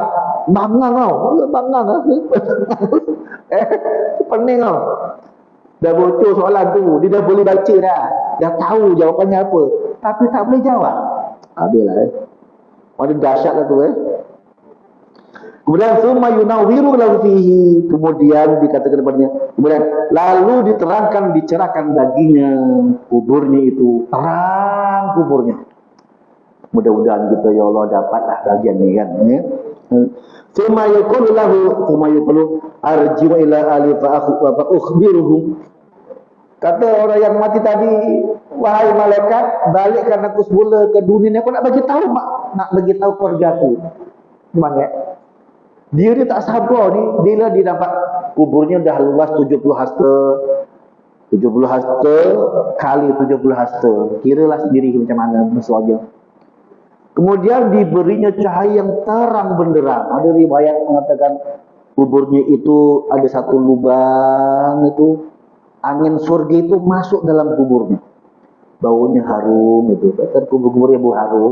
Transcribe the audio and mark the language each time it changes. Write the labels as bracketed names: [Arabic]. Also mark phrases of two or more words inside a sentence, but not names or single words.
[Malay] Bangang kau. Bangang. Pening kau. Dah bocor soalan tu. Dia dah boleh baca dah. Dah tahu jawapannya apa. Tapi tak boleh jawab. Habislah Ada dahsyat lah tu Kemudian [Arabic] ثم ينور له فيه, [Malay] kemudian dikatakan kepadanya, kemudian lalu diterangkan, dicerahkan baginya kuburnya itu, terang kuburnya. Mudah-mudahan kita ya Allah dapatlah bagian ni kan. [Arabic] ثم يقول له، ثم يقول أرجع إلى أهلي فأخبرهم. [Malay] Kata orang yang mati tadi, wahai malaikat, balikkan aku semula ke dunia ni, aku nak bagi tahu nak bagi tahu keluarga aku. [Indonesian] Gimana ya? [Malay] Dia tak sabar ni bila dia dapat kuburnya dah luas 70 hasta. 70 hasta kali 70 hasta. Kiralah sendiri macam mana besarnya. Kemudian diberinya cahaya yang terang benderang. Ada riwayat mengatakan kuburnya itu ada satu lubang itu, angin surga itu masuk dalam kuburnya. Baunya harum itu. Kata kubur-kuburnya bau harum.